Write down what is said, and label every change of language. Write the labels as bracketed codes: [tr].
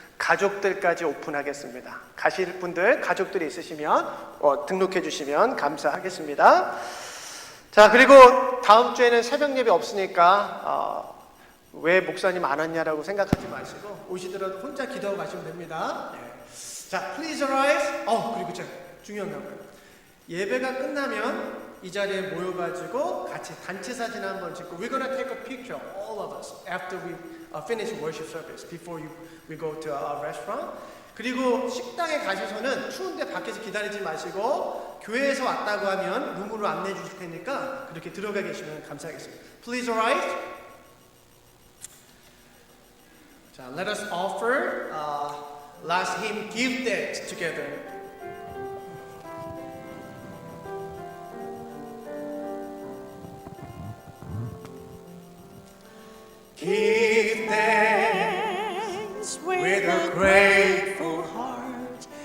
[ko] 가족들까지 오픈하겠습니다. 가실 분들 가족들이 있으시면 등록해 주시면 감사하겠습니다. 자, 그리고 다음 주에는 새벽 예배 없으니까 왜 목사님 안 왔냐라고 생각하지 마시고 오시더라도 혼자 기도하고 가시면 됩니다. 네. 자, [en] please arise. [ko] 그리고 제가 중요한 거 예배가 끝나면 이 자리에 모여가지고 같이 단체 사진 한번 찍고 [en] We're gonna take a picture, all of us, after we finish worship service, before we go to our restaurant. [ko] 그리고 식당에 가셔서는 추운데 밖에서 기다리지 마시고 교회에서 왔다고 하면 룸으로 안내해 주실 테니까 그렇게 들어가 계시면 감사하겠습니다. [en] Please arise. 자, let us offer last hymn, Give Thanks together. Give thanks with a grateful heart.